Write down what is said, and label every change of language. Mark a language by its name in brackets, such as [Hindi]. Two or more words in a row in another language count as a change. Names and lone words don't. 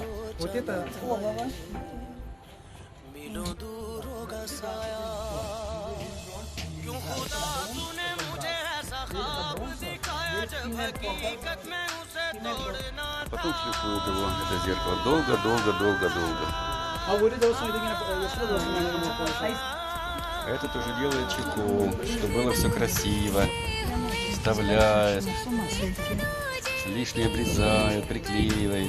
[Russian] Вот это [Hindi] मिलों दूर होगा साया, क्यों खुदा तूने मुझे ऐसा ख्वाब दिखाया जब हकीकत में उसे तोड़ना था. [Russian] Потом шлифуют его, это зеркало, долго. А вы должны А этот уже делает чеку, чтобы было все красиво. Вставляет, лишнее обрезает, приклеивает.